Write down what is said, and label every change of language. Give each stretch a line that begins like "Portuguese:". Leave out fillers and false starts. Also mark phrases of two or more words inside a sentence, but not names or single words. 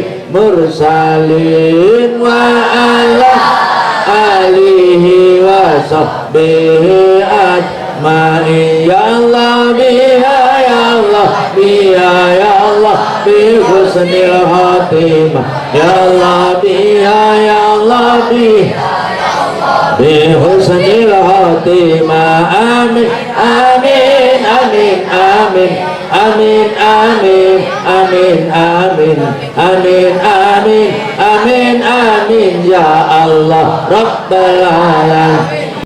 Arabic: المرسلين وعلى آله وصحبه أجمعين يا الله بها يا الله بها يا الله بحسن الخاتمة يا الله بها يا الله بها بحسن الخاتمة آمين آمين آمين آمين آمين آمين آمين آمين آمين آمين آمين آمين يا الله رب العالمين